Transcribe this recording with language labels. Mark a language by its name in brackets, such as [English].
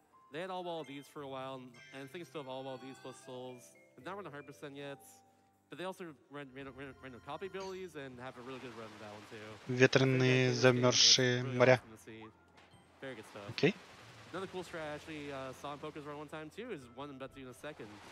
[English] They had all Waddle Dees for a while, and I think still have all Waddle Dees plus souls. But not run 100% yet. But they also random copy abilities and have a really good run with that one too. [Russian] Ветреные замерзшие моря. [English] Very good stuff. [Russian] Окей. [English] Another cool strat I actually saw in Poker's run one time too is one I'm about to do in a second.